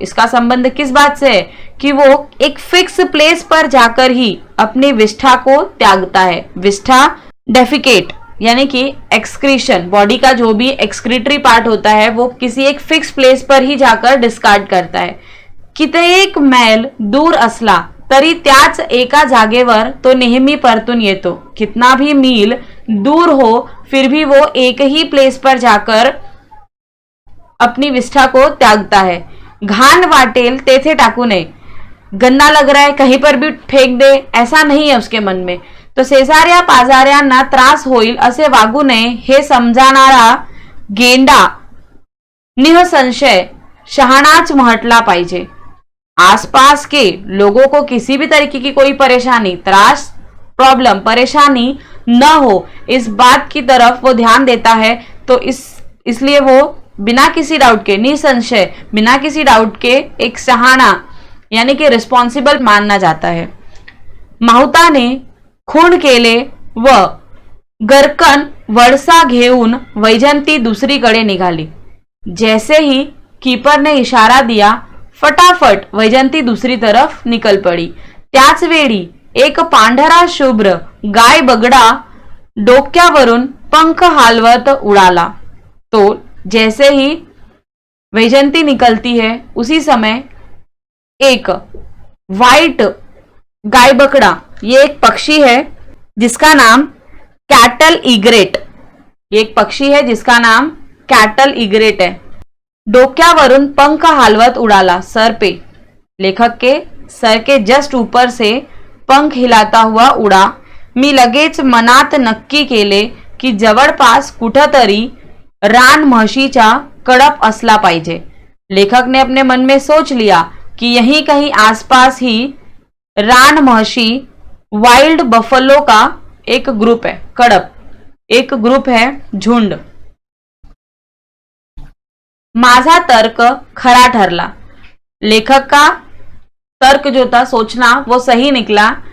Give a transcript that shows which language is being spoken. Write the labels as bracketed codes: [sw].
[hi] इसका संबंध किस बात से है कि वो एक फिक्स प्लेस पर जाकर ही अपनी विष्ठा को त्यागता है। विष्ठा डेफिकेट यानी कि एक्सक्रीशन, बॉडी का जो भी एक्सक्रीटरी पार्ट होता है वो किसी एक फिक्स प्लेस पर ही जाकर डिस्कार्ड करता है। [mr] कित्येक मैल दूर असला तरी त्याच एका जागेवर तो नेहमी परतून येतो। [hi] कितना भी मील दूर हो फिर भी वो एक ही प्लेस पर जाकर अपनी विष्ठा को त्यागता है। [mr] घाण वाटेल तेथे टाकू नये, [hi] गंदा लग रहा है कहीं पर भी फेंक दे, ऐसा नहीं है उसके मन में। [mr] तो शेजाऱ्या पाजाऱ्यांना त्रास होईल असे वागू नये हे समजाणारा गेंडा निःसंशय शहाणाच म्हटला पाहिजे। [hi] आसपास के लोगों को किसी भी तरीके की कोई परेशानी, त्रास, प्रॉब्लम, परेशानी न हो इस बात की तरफ वो ध्यान देता है। तो इसलिए वो बिना किसी डाउट के, निसंशय बिना किसी डाउट के एक शहाणा यानी कि रिस्पॉन्सिबल मानना जाता है। [mr] माहुताने खून केले व गरकन वळसा घेऊन वैजंती दुसरीकडे निघाली। [hi] जैसे ही कीपर ने इशारा दिया फटाफट वैजंती दूसरी तरफ निकल पड़ी। [mr] त्याच वेळी एक पांढरा शुभ्र गाय बगडा डोक्यावरून पंख हालवत उड़ाला। [hi] तो जैसे ही वैजंती निकलती है उसी समय एक वाइट गाय बकड़ा, ये एक पक्षी है जिसका नाम कैटल इग्रेट, ये एक पक्षी है जिसका नाम कैटल इग्रेट है। [mr] डोक्यावरून पंख हालवत उड़ाला, [hi] सर पे लेखक के सर के जस्ट ऊपर से पंख हिलाता हुआ उडा. [mr] मी लगेच मनात नक्की केले की जवळपास कुठंतरी रान म्हशीचा कड़प असला पाहिजे. [hi] लेखक ने अपने मन में सोच लिया कि यहीं कहीं आसपास ही रान महशी वाइल्ड बफलो का एक ग्रुप है. कड़प एक ग्रुप है, झुंड. [mr] माझा तर्क खरा ठरला. [hi] लेखक का तर्क जो था, सोचना, वो सही निकला.